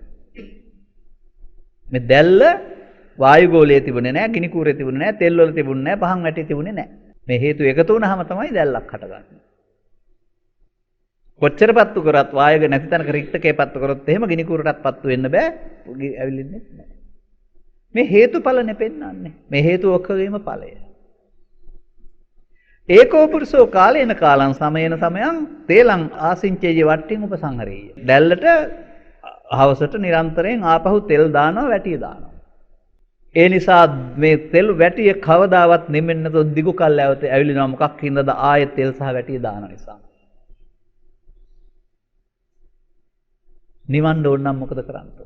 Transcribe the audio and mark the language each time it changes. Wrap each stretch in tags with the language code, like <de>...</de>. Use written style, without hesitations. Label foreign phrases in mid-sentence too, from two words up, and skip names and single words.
<si>මේ දැල්ල වායු ගෝලයේ තිබුණේ නැහැ, ගිනි කූරේ තිබුණේ නැහැ, තෙල් වල තිබුණේ නැහැ, පහන් වැටි තිබුණේ නැහැ. මේ හේතු එකතු වුණාම තමයි දැල්ලක් හටගන්නේ. කොච්චර පත්තු කරත් වායුව නැති තැනක රික්තකේ පත්තු කරොත් එහෙම ගිනි කූරටත් පත්තු වෙන්න බෑ. ඇවිලින්නේ නැහැ. මේ හේතුඵල නෙපෙන්නන්නේ. මේ හේතු ඔක්කොගේම ඵලය.</si> <pi>ඒකෝ පුරුෂෝ කාලේන කාලං සමයන සමයං තේලං ආසින්චේය වට්ටින් උපසංහරේය.</pi> <si>දැල්ලට හවසට නිරන්තරයෙන් ආපහු තෙල් දානවා වැටිය දානවා. ඒ නිසා මේ තෙල් වැටිය කවදාවත් නිමෙන්නේ නැතුව දිගු කල් ඇවිලිනවා. මොකක් හින්දාද? ආයෙත් තෙල් සහ වැටිය දාන නිසා. නිවන්න ඕන නම් මොකද කරන්නේ?</si>